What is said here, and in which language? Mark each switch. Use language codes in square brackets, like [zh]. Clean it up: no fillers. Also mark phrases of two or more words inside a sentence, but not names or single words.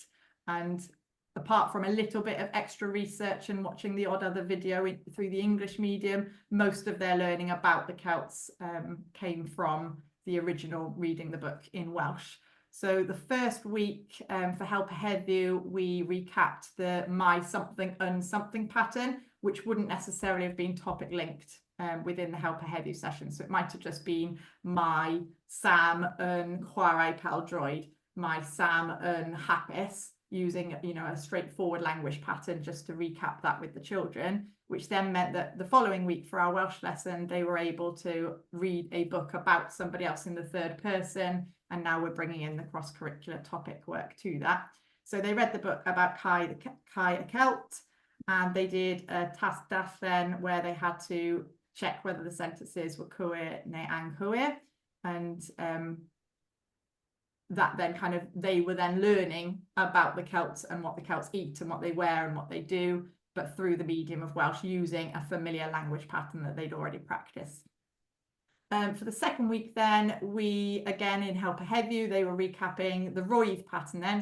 [en] And apart from a little bit of extra research and watching the odd other video through the English medium, most of their learning about the Celts came from the original reading the book in Welsh. So the first week for Help Ahead View, we recapped the my something and something pattern, which wouldn't necessarily have been topic linked within the Help Ahead View session. So it might have just been my Sam and [cy] chwarae pêl-droed, [en] my Sam and hapus, using a straightforward language pattern just to recap that with the children, which then meant that the following week for our Welsh lesson, they were able to read a book about somebody else in the third person. And now we're bringing in the cross-curricular topic work to that. So they read the book about Kai a Celt, and they did a task darllen where they had to check whether the sentences were [cy] cywir neu anghywir. [en] And that then kind of, they were then learning about the Celts and what the Celts eat and what they wear and what they do, but through the medium of Welsh, using a familiar language pattern that they'd already practiced. For the second week then, we, again in Help Ahead View, they were recapping the roedd pattern then.